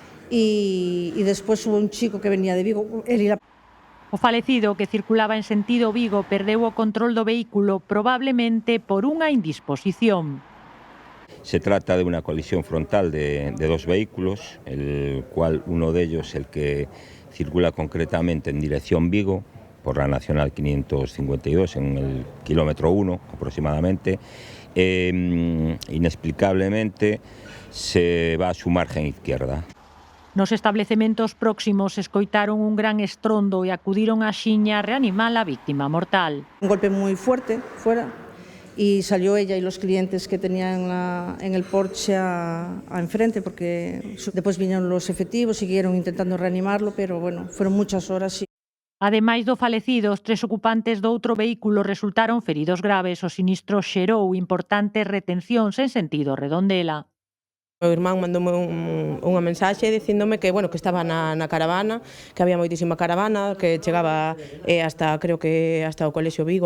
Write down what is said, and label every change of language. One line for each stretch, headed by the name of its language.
Spanish: Y después hubo un chico que venía de Vigo.
Galician: O falecido, que circulaba en sentido Vigo, perdeu o control do vehículo, probablemente por unha indisposición.
Spanish: Se trata de una colisión frontal de dos vehículos, el cual uno de ellos, el que circula concretamente en dirección Vigo, por la Nacional 552, en el kilómetro 1 aproximadamente, inexplicablemente se va a su margen izquierda.
Galician: Nos establecementos próximos escoitaron un gran estrondo e acudiron a Xiña a reanimar a víctima mortal.
Spanish: Un golpe muy fuerte fuera y salió ella y los clientes que tenían en el Porsche a enfrente, porque después vinieron los efectivos, siguieron intentando reanimarlo, pero bueno, fueron muchas horas.
Galician: Ademais do falecido, os 3 ocupantes do outro vehículo resultaron feridos graves. O sinistro xerou importantes retencións en sentido Redondela. O irmán mandoume unha mensaxe dicíndome que, bueno, que estaba na caravana, que había moitísima caravana, que chegaba hasta, creo que hasta o Colexio Vigo.